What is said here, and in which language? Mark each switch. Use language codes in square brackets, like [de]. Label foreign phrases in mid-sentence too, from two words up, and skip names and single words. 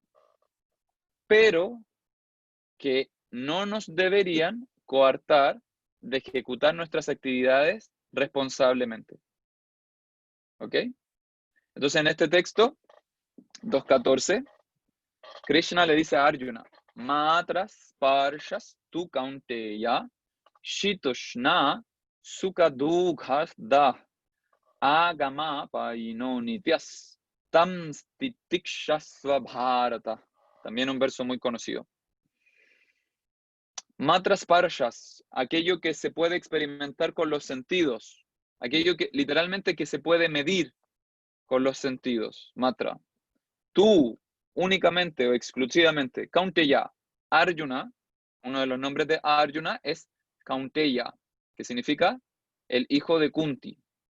[es] Pero que no nos deberían coartar de ejecutar nuestras actividades responsablemente. ¿Ok? Entonces, en este texto, 2.14, Krishna le dice a Arjuna, [sa] Matras parshas tu kaunteya, shitoshna sukha dughas da, agama paino nityas, tam stitikshasva bharata. [es] También un verso muy conocido. [sa] Matras parshas, [es] aquello que se puede experimentar con los sentidos, aquello que literalmente que se puede medir con los sentidos, matra. Tú, únicamente o exclusivamente, Kaunteya, Arjuna, uno de los nombres de Arjuna es Kaunteya, que significa el hijo de Kunti.